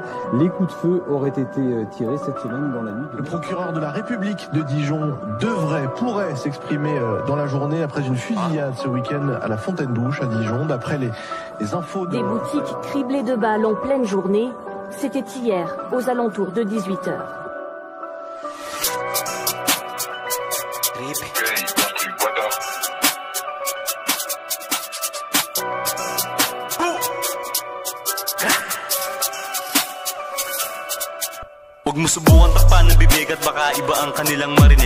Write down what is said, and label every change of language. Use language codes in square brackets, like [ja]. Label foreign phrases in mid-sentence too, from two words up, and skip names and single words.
[fr] Les coups de feu auraient été tirés cette semaine dans la nuit. Le procureur de la République de Dijon pourrait s'exprimer dans la journée après une fusillade ce week-end à la Fontaine-Douche à Dijon. D'après les infos de... Des boutiques criblées de balles en pleine journée, c'était hier, aux alentours de 18h. [tl] Huwag mo subukan takpan ng bibig at baka iba ang kanilang marinig.